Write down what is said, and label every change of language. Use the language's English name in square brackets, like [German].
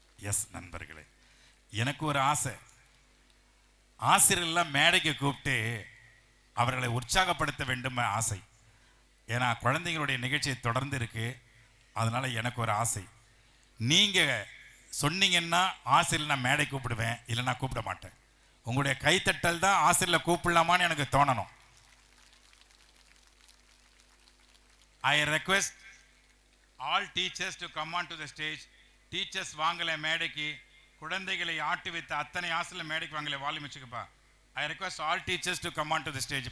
[Tamil] S நண்பர்களே, எனக்கு ஒரு ஆசை, ஆசிரியர்கள்லாம் மேடைக்கு கூப்பிட்டு அவர்களை உற்சாகப்படுத்த வேண்டும் ஆசை. ஏன்னா குழந்தைங்களுடைய நிகழ்ச்சி தொடர்ந்து இருக்கு. அதனால எனக்கு ஒரு ஆசை, நீங்க சொன்னீங்கன்னா ஆசிரியர் நான் மேடை கூப்பிடுவேன், இல்லைன்னா கூப்பிட மாட்டேன். உங்களுடைய கைத்தட்டல் தான் ஆசிரியரை கூப்பிடலாமான்னு எனக்கு தோணணும். [English] I request all teachers to come on to the stage. [Tamil] Teachers வாங்கல மேடைக்கு. குழந்தைகளை ஆட்டி வைத்த அத்தனை ஆசிரியர் மேடைக்கு வாங்கல. Volume வச்சுக்கப்பா. [English] I request all teachers to come on to the stage.